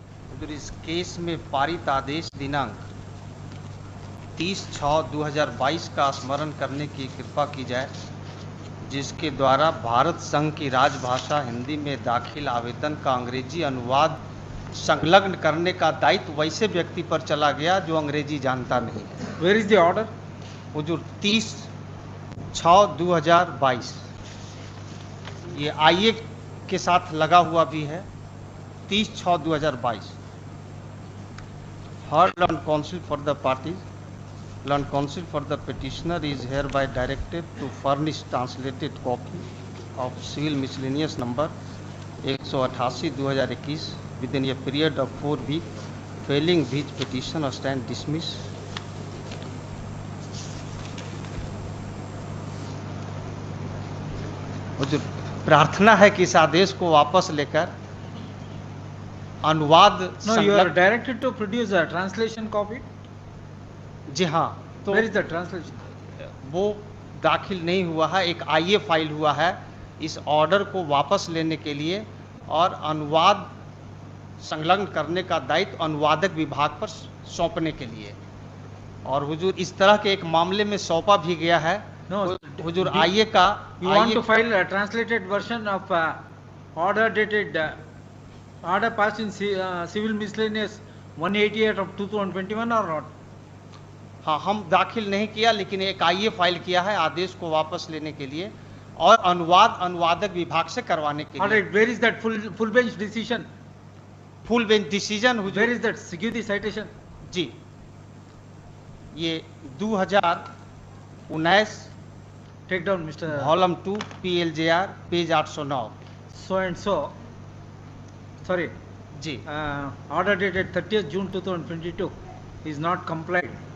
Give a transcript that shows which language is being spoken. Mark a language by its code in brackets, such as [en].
[hi] हुजूर इस केस में पारित आदेश दिनांक 30/6/2022 का स्मरण करने की कृपा की जाए, जिसके द्वारा भारत संघ की राजभाषा हिंदी में दाखिल आवेदन का अंग्रेजी अनुवाद संलग्न करने का दायित्व वैसे व्यक्ति पर चला गया जो अंग्रेजी जानता नहीं है। [en] Where is the order? [hi] हुजूर 30/6/2022 ये आईए के साथ लगा हुआ भी है। [en] 30/6/2022 heard on counsel for the parties. Learned counsel for the petitioner is hereby directed to furnish translated copy of civil miscellaneous number 188/2021 within a period of 4 weeks, failing which petition or stand dismissed. [hi] जो प्रार्थना है कि इस आदेश को वापस लेकर अनुवाद। [en] No, you are directed to produce a translation copy. [hi] जी हाँ, तो [en] Where is the translation? [hi] वो दाखिल नहीं हुआ है, एक आईए फाइल हुआ है इस ऑर्डर को वापस लेने के लिए और अनुवाद संलग्न करने का दायित्व अनुवादक विभाग पर सौंपने के लिए। और हुजूर इस तरह के एक मामले में सौंपा भी गया है। [en] No, [hi] हुजूर आईए का [en] You want to file a translated version of order dated order passed in civil miscellaneous 188 of 2021 or not? [hi] हाँ, हम दाखिल नहीं किया, लेकिन एक आईए फाइल किया है आदेश को वापस लेने के लिए और अनुवाद अनुवादक विभाग से करवाने के लिए। [en] Alright, where is that full bench decision? Full bench decision हुजूर। Where is that? Give the citation. [hi] जी, ये 2019 [en] Take down, Mr. Volume 2 PLJR page 809। So and so. Sorry. [hi] Ji, [en] Order dated 30th June 2022 is not complied.